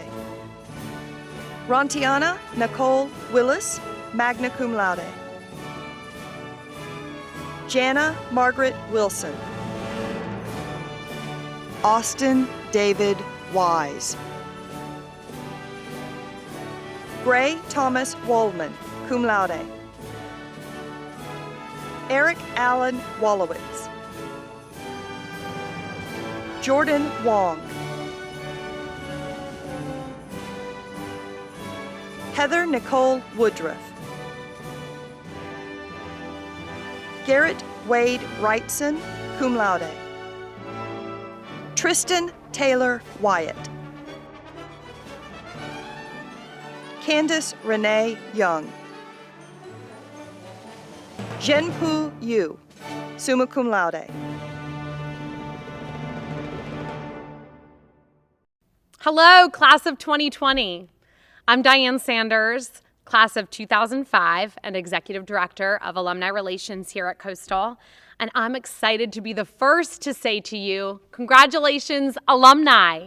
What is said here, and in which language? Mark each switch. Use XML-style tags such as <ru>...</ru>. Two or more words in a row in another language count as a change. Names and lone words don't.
<en>Rontiana Nicole Willis,</en> <la>magna cum laude.</la> <en>Jana Margaret Wilson. Austin David Wise. Gray Thomas Waldman,</en> <la>cum laude.</la> <en>Eric Allen Wallowitz. Jordan Wong. Heather Nicole Woodruff. Garrett Wade Wrightson,</en> <la>cum laude.</la> <en>Tristan Taylor Wyatt. Candace Renee Young. Zhenpu Yu,</en> <la>summa cum laude.</la> <en>Hello, class of 2020. I'm Diane Sanders, class of 2005 and executive director of alumni relations here at Coastal. And I'm excited to be the first to say to you, congratulations, alumni.</en>